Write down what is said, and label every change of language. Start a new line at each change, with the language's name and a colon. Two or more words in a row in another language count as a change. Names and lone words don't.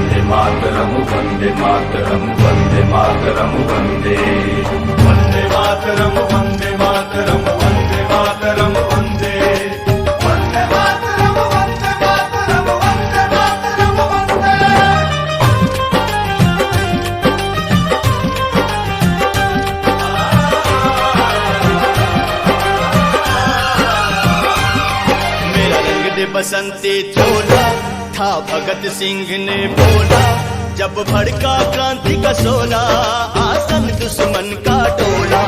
Sanskrit: मातरम वंदे मातरम वंदे मातरम वंदे वंदे मातरम वंदे मातरम वंदे मातरम वंदे वंदे मातरम वंदे मातरम वंदे मातरम वंदे।
Hindi: मेरा रंग दे बसंती चोला था भगत सिंह ने बोला, जब भड़का क्रांति का शोला, आसन दुश्मन का टोला।